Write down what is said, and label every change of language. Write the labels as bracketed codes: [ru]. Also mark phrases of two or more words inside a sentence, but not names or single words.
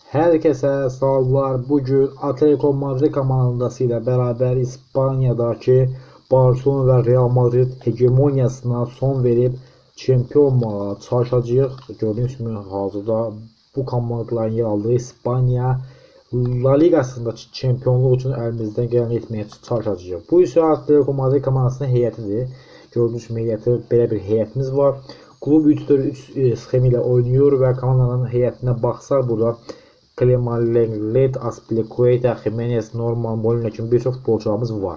[tr] Herkese sağlar. Bugün Atletico Madrid komandası ile beraber İspanya'daki Barcelona ve Real Madrid hegemonyasına son verip şampiyon [az] olmağa çalışacağıq. [tr] Gördüğünüz gibi [az] hazırda bu komandaların yer aldığı İspanya La Ligasında şampiyonluq üçün əlimizdən gələni etməyə çalışacağıq. Bu isə Atletico Madrid komandasının heyətidir. Gördüyünüz kimi heyəti, belə bir heyətimiz var. Klub 3-4-3 sxemi ilə oynayır və komandanın heyətinə baxsaq burada Clemente, Azpilicueta, Jimenez, Norman, Molina kimi bir çox futbolçularımız var.